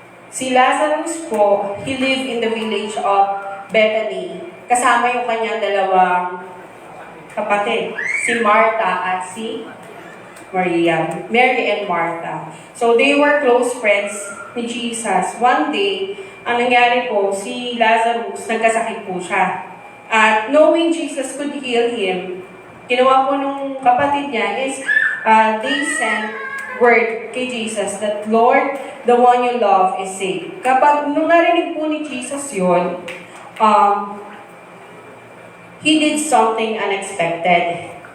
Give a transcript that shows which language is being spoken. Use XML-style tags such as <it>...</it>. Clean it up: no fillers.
<en>Si Lazarus po, he lived in the village of Bethany.</en> <tl>Kasama yung kanyang dalawang kapatid, si Martha at si Maria.</tl> <en>Mary and Martha. So they were close friends</en> <tl>ni Jesus.</tl> <en>One day,</en> <tl>ang nangyari po, si Lazarus, nagkasakit po siya.</tl> <en>At knowing Jesus could heal him,</en> <tl>ginawa po nung kapatid niya</tl> <en>is, they sent word kay Jesus that, Lord, the one you love is sick.</en> <tl>Kapag nung narinig po ni Jesus yun,</tl> <en>he did something unexpected.</en>